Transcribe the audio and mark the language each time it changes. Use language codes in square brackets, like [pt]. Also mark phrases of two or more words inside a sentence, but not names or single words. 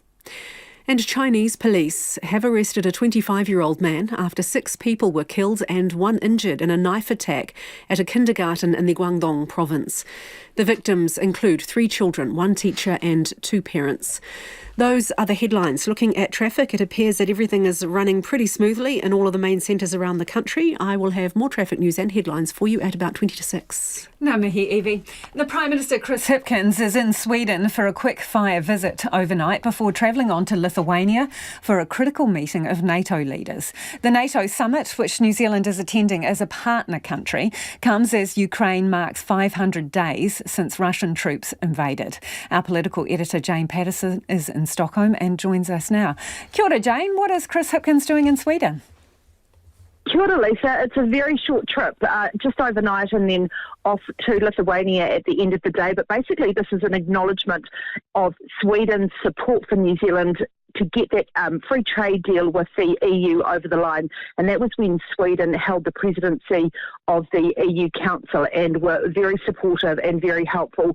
[en] And Chinese police have arrested a 25-year-old man after 6 people were killed and 1 injured in a knife attack at a kindergarten in the Guangdong province. The victims include 3 children, 1 teacher and 2 parents. Those are the headlines. Looking at traffic, it appears that everything is running pretty smoothly in all of the main centres around the country. I will have more traffic news and headlines for you at about 20 to 6. [mi] Ngā mihi, Evie. [en] The Prime Minister Chris Hipkins is in Sweden for a quick fire visit overnight before travelling on to Lithuania for a critical meeting of NATO leaders. The NATO summit, which New Zealand is attending as a partner country, comes as Ukraine marks 500 days since Russian troops invaded. Our political editor Jane Patterson is in Stockholm and joins us now. [mi] Kia ora, Jane. [en] What is Chris Hipkins doing in Sweden? [mi] Kia Kia ora, Lisa. [en] It's a very short trip, just overnight and then off to Lithuania at the end of the day. But basically this is an acknowledgement of Sweden's support for New Zealand to get that free trade deal with the EU over the line. And that was when Sweden held the presidency of the EU Council and were very supportive and very helpful.